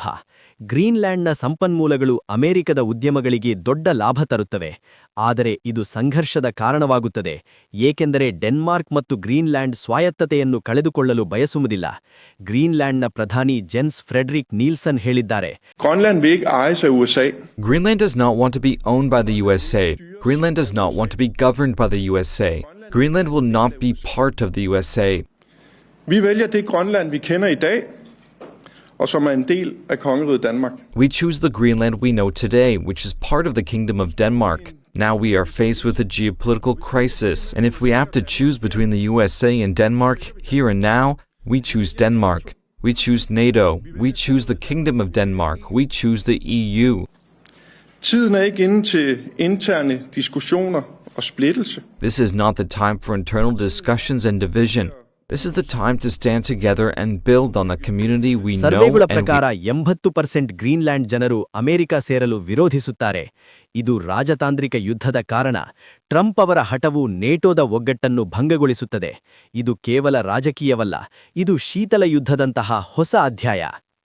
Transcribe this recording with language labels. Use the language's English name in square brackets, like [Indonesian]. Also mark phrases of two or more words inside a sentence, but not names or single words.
[Kannada] ಗ್ರೀನ್ಲ್ಯಾಂಡ್ನ ಸಂಪನ್ಮೂಲಗಳು ಅಮೆರಿಕದ ಉದ್ಯಮಗಳಿಗೆ ದೊಡ್ಡ ಲಾಭ ತರುತ್ತವೆ. ಆದರೆ ಇದು ಸಂಘರ್ಷದ ಕಾರಣವಾಗುತ್ತದೆ, ಏಕೆಂದರೆ ಡೆನ್ಮಾರ್ಕ್ ಮತ್ತು ಗ್ರೀನ್ಲ್ಯಾಂಡ್ ಸ್ವಾಯತ್ತತೆಯನ್ನು ಕಳೆದುಕೊಳ್ಳಲು ಬಯಸುವುದಿಲ್ಲ. ಗ್ರೀನ್ಲ್ಯಾಂಡ್ನ ಪ್ರಧಾನಿ ಜೆನ್ಸ್ ಫ್ರೆಡರಿಕ್ ನೀಲ್ಸನ್ ಹೇಳಿದ್ದಾರೆ, [English] Greenland does not want to be owned by the USA. Greenland does not want to be governed by the USA. Greenland will not be part of the USA. [Danish] Vi vælger det Grønland, vi kender i dag, og som en del af kongeriget Danmark. [English] We choose the Greenland we know today, which is part of the Kingdom of Denmark. Now we are faced with a geopolitical crisis, and if we have to choose between the USA and Denmark, here and now, we choose Denmark. We choose NATO. We choose the Kingdom of Denmark. We choose the EU. [Danish] Tiden ikke inde til interne diskussioner og splittelse. [English] This is not the time for internal discussions and division. This is the time to stand together and build on the community we know. [Kannada] ಸರ್ವೆಗಳ ಪ್ರಕಾರ 80% ಗ್ರೀನ್ಲ್ಯಾಂಡ್ ಜನರು ಅಮೆರಿಕ ಸೇರಲು ವಿರೋಧಿಸುತ್ತಾರೆ. ಇದು ರಾಜತಾಂತ್ರಿಕ ಯುದ್ಧದ ಕಾರಣ. ಟ್ರಂಪ್ ಅವರ ಹಠವು ನೇಟೋದ ಒಗ್ಗಟ್ಟನ್ನು ಭಂಗಗೊಳಿಸುತ್ತದೆ. ಇದು ಕೇವಲ ರಾಜಕೀಯವಲ್ಲ, ಇದು ಶೀತಲ ಯುದ್ಧದಂತಹ ಹೊಸ ಅಧ್ಯಾಯ.